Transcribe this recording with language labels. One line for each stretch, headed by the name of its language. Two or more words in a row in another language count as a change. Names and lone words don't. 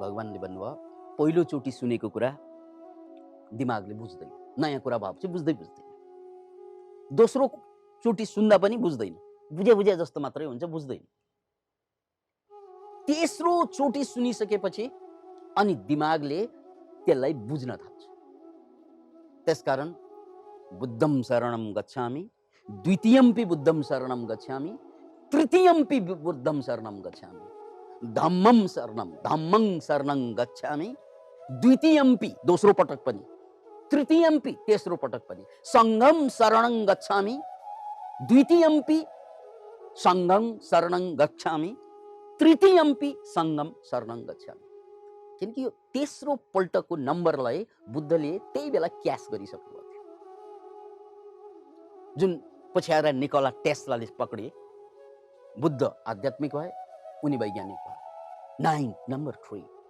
Nepali: भगवानले भन्नुभयो, पहिलोचोटि सुनेको कुरा दिमागले बुझ्दैन, नयाँ कुरा भएपछि बुझ्दैन। दोस्रो चोटि सुन्दा पनि बुझ्दैन, बुझे जस्तो मात्रै हुन्छ, बुझ्दैन। तेस्रो चोटि सुनिसकेपछि अनि दिमागले त्यसलाई बुझ्न थाल्छ।
Pali: त्यसकारण बुद्धं शरणं गच्छामि, द्वितीयम्पि बुद्धं शरणं गच्छामि, तृतीयम्पि बुद्धं शरणं गच्छामि, धम्मं शरणं गच्छामि,
Nepali: द्वितीयम्पि दोस्रो पटक पनि, तृतीयम्पि तेस्रो पटक पनि,
Pali: संघं शरणं गच्छामि, द्वितीयम्पि संघं शरणं गच्छामि, तृतीयम्पि संघं शरणं गच्छामि।
Nepali: किनकि यो तेस्रो पल्टको नम्बरलाई बुद्धले त्यही बेला क्यास गरिसक्नु थियो, जुन पछि आएर निकोला टेस्लाले पक्रिए। बुद्ध आध्यात्मिक भए, उनी वैज्ञानिक भए। 9 नम्बर 3।